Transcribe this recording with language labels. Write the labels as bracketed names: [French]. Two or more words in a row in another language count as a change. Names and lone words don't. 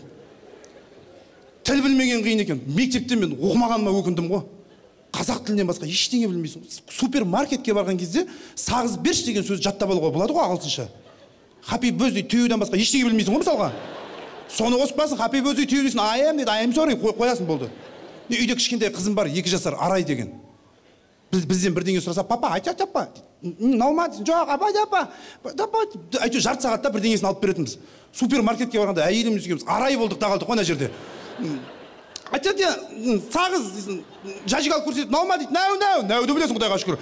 [Kazakh] Тіл білмеген қиын екен. Мектепте мен оқымағаныма өкіндім ғой. Қазақ тілінен басқа ештеңе білмейсің. Супермаркетке барған кезде сағыз берші деген сөз жаттап алуға болады ғой ағылшынша. [English] Happy birthday [Kazakh] түйеден басқа ештеңе білмейсің ғой мысалға. Соны қосып қоясың, [English] happy birthday [Kazakh] түйе дейсің, [English] I am [Kazakh] дейді, [English] I am sorry [Kazakh] қоясың болды. Үйде кішкентай қызым бар, 2 жасар, Арай деген. Бізден бірдеңе сұраса, папа, айтат апа. Наумат, жоқ, апа. Әйтеуір жарты сағатта бірдеңесін алып беретінбіз. Супермаркетке барғанда әйеліміз екеуміз Арай болдық та қалдық қой ана жерде. Айтат, сағыз дейсің, жажигал көрсетіп, наума дейді, нәуді білесің Құдайға шүкір.